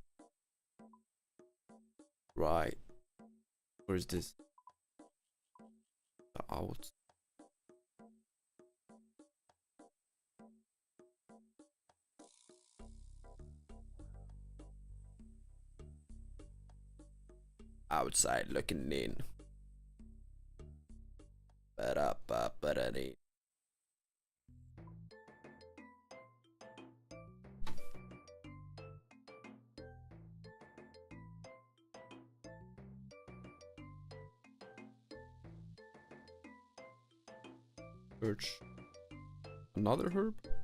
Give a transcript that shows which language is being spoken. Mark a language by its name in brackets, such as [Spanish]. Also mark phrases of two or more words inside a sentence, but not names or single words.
[English] Right. Where is this? Out. Outside looking in. Ba-da-ba-ba-da-dee. Search another herb.